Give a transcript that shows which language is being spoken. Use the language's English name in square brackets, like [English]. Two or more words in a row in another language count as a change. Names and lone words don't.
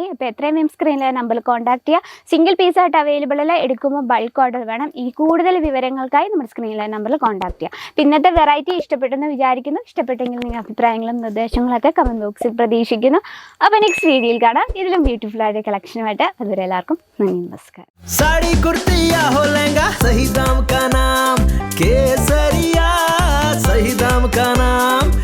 [Malayalam] അപ്പോൾ എത്രയും വേഗം സ്ക്രീനിലെ നമ്പറിൽ കോൺടാക്ട് ചെയ്യുക. [English] single piece [Malayalam] അവൈലബിൾ അല്ല, എടുക്കുമ്പോൾ [English] bulk order [Malayalam] വേണം. ഈ കൂടുതൽ വിവരങ്ങൾക്കായി നമ്മുടെ സ്ക്രീനിലെ നമ്പറിൽ കോൺടാക്ട് ചെയ്യുക. അപ്പോൾ ഇന്നത്തെ വെറൈറ്റി ഇഷ്ടപ്പെട്ടെന്ന് വിചാരിക്കുന്നു. ഇഷ്ടപ്പെട്ടെങ്കിൽ നിങ്ങളുടെ അഭിപ്രായങ്ങളും നിർദ്ദേശങ്ങളൊക്കെ [English] comment box [Malayalam] പ്രതീക്ഷിക്കുന്നു. അപ്പോൾ [English] next video [Malayalam] കാണാം ഇതിലും ബ്യൂട്ടിഫുൾ ആയിട്ട് കളക്ഷനുമായിട്ട്. അതുവരെ എല്ലാവർക്കും നന്ദി, നമസ്കാരം. [Hindi] साड़ी कुर्ती या हो लहंगा, सही दाम का नाम केसरिया, सही दाम का नाम.